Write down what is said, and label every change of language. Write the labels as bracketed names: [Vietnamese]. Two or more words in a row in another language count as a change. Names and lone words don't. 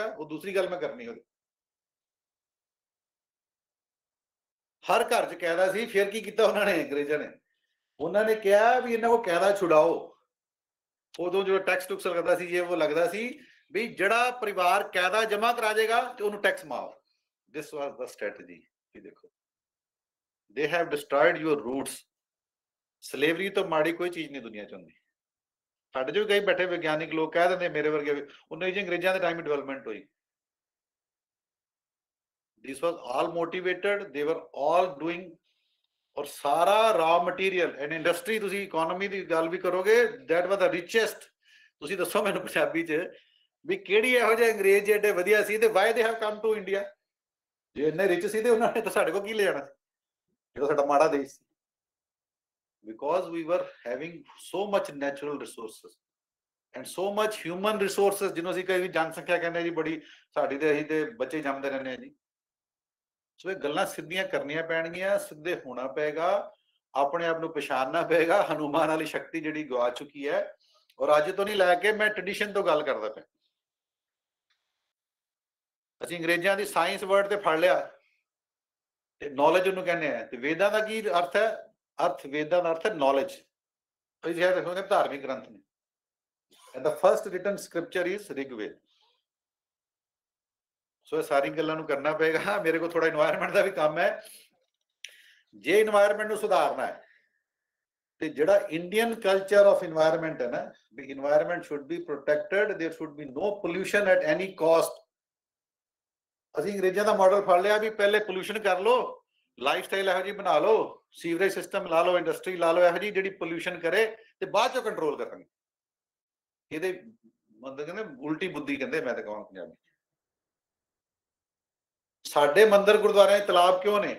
[Punjabi] ਉਹ ਦੂਸਰੀ ਗੱਲ ਮੈਂ ਕਰਨੀ ਉਹਦੀ। ਹਰ ਘਰ 'ਚ ਕਾਇਦਾ ਸੀ। ਫਿਰ ਕੀ ਕੀਤਾ ਉਹਨਾਂ ਨੇ, ਅੰਗਰੇਜ਼ਾਂ ਨੇ? ਉਹਨਾਂ ਨੇ ਕਿਹਾ ਵੀ ਇਹਨਾਂ ਕੋਲ ਕਾਇਦਾ ਛੁਡਾਓ। ਉਦੋਂ ਜੋ ਟੈਕਸ ਟੁਕਸ ਲੱਗਦਾ ਸੀ, ਜੇ ਉਹ ਲੱਗਦਾ ਸੀ ਵੀ ਜਿਹੜਾ ਪਰਿਵਾਰ ਕਾਇਦਾ ਜਮ੍ਹਾਂ ਕਰਾ ਜਾਏਗਾ ਤੇ ਉਹਨੂੰ ਟੈਕਸ ਮਾਫ। [English] This was the strategy. [Punjabi] ਕੀ ਦੇਖੋ, [English] they have destroyed your roots. [Punjabi] ਸਲੇਵਰੀ ਤੋਂ ਮਾੜੀ ਕੋਈ ਚੀਜ਼ ਨਹੀਂ ਦੁਨੀਆ 'ਚ ਹੁੰਦੀ। ਸਾਡੇ 'ਚ ਵੀ ਕਈ ਬੈਠੇ ਵਿਗਿਆਨਿਕ ਲੋਕ ਕਹਿ ਦਿੰਦੇ, ਮੇਰੇ ਵਰਗੇ ਵੀ, ਉਹਨਾਂ ਜੀ ਅੰਗਰੇਜ਼ਾਂ ਦੇ ਟਾਈਮ ਡਿਵੈਲਪਮੈਂਟ ਹੋਈ। [English] This was all motivated, they were all doing। [Punjabi] ਔਰ ਸਾਰਾ [English] raw material and industry, [Punjabi] ਤੁਸੀਂ ਇਕਨੋਮੀ ਦੀ ਗੱਲ ਵੀ ਕਰੋਗੇ, [English] that was the richest। [Punjabi] ਤੁਸੀਂ ਦੱਸੋ ਮੈਨੂੰ ਪੰਜਾਬੀ 'ਚ ਵੀ ਕਿਹੜੀ ਇਹੋ ਜਿਹੇ ਅੰਗਰੇਜ਼ ਜਿਹੜੇ ਵਧੀਆ ਸੀ ਤੇ [English] why they have come to India? [Punjabi] ਜੇ ਇੰਨੇ ਰਿਚ ਸੀ ਤੇ ਉਹਨਾਂ ਨੇ ਤਾਂ ਸਾਡੇ ਕੋਲ ਕੀ ਲੈ ਜਾਣਾ ਜਿਹੜਾ ਸਾਡਾ ਮਾੜਾ ਦੇਸ਼ ਸੀ। [English] Because we were having so much natural resources and so much human resources, [Punjabi] ਜਿਹਨੂੰ ਅਸੀਂ ਕਈ ਜਨਸੰਖਿਆ ਕਹਿੰਦੇ ਜੀ ਬੜੀ ਸਾਡੀ ਤੇ ਅਸੀਂ ਤੇ ਬੱਚੇ ਜੰਮਦੇ ਰਹਿੰਦੇ ਆ ਜੀ। ਸੋ ਇਹ ਗੱਲਾਂ ਸਿੱਧੀਆਂ ਕਰਨੀਆਂ ਪੈਣਗੀਆਂ, ਸਿੱਧੇ ਹੋਣਾ ਪਏਗਾ, ਆਪਣੇ ਆਪ ਨੂੰ ਪਛਾਣਨਾ ਪਏਗਾ। ਹਨੂਮਾਨ ਵਾਲੀ ਸ਼ਕਤੀ ਜਿਹੜੀ ਗਵਾ ਚੁੱਕੀ ਹੈ, ਔਰ ਅੱਜ ਤੋਂ ਨਹੀਂ ਲੈ ਕੇ ਮੈਂ ਟ੍ਰੈਡੀਸ਼ਨ ਤੋਂ ਗੱਲ ਕਰਦਾ ਪਿਆ। ਅਸੀਂ ਅੰਗਰੇਜ਼ਾਂ ਦੀ [English] science word [Punjabi] ਤੇ ਫੜ ਲਿਆ ਤੇ ਨੌਲੇਜ ਉਹਨੂੰ ਕਹਿੰਦੇ ਆ। ਤੇ ਵੇਦਾਂ ਦਾ ਕੀ ਅਰਥ ਹੈ? ਅਰਥ ਵੇਦਾਂ ਦਾ ਅਰਥ ਹੈ ਨੌਲੇਜ। ਅਸੀਂ ਇਹ ਦੇਖੋਗੇ ਧਾਰਮਿਕ ਗ੍ਰੰਥ ਨੇ, [English] and the first written scripture is ਰਿਗਵੇਦ। [Punjabi] ਸੋ ਇਹ ਸਾਰੀ ਗੱਲਾਂ ਨੂੰ ਕਰਨਾ ਪਏਗਾ। ਮੇਰੇ ਕੋਲ ਥੋੜਾ এনवायरमेंट ਦਾ ਵੀ ਕੰਮ ਹੈ। ਜੇ এনवायरमेंट ਨੂੰ ਸੁਧਾਰਨਾ ਹੈ ਤੇ ਜਿਹੜਾ [English] Indian culture of environment [Punjabi] ਹੈ ਨਾ, ਵੀ [English] environment should be protected, there should be no pollution at any cost. [Punjabi] ਅਸੀਂ ਅੰਗਰੇਜ਼ਾਂ ਦਾ ਮਾਡਲ ਫੜ ਲਿਆ ਵੀ ਪਹਿਲੇ ਪੋਲੂਸ਼ਨ ਕਰ ਲਓ, [English] life style [Punjabi] ਇਹੋ ਜਿਹੀ ਬਣਾ ਲਓ, [English] sewerage system [Punjabi] ਲਾ ਲਓ, ਇੰਡਸਟਰੀ ਲਾ ਲਓ ਇਹੋ ਜਿਹੀ ਜਿਹੜੀ ਪੋਲੂਸ਼ਨ ਕਰੇ, ਤੇ ਬਾਅਦ ਚੋਂ ਕੰਟਰੋਲ ਕਰਾਂਗੇ। ਇਹਦੇ ਮਤਲਬ ਕਹਿੰਦੇ ਉਲਟੀ ਬੁੱਧੀ ਕਹਿੰਦੇ, ਮੈਂ ਤਾਂ ਕਹਾਂ ਪੰਜਾਬੀ। ਸਾਡੇ ਮੰਦਿਰ ਗੁਰਦੁਆਰਿਆਂ 'ਚ ਤਲਾਬ ਕਿਉਂ ਨੇ?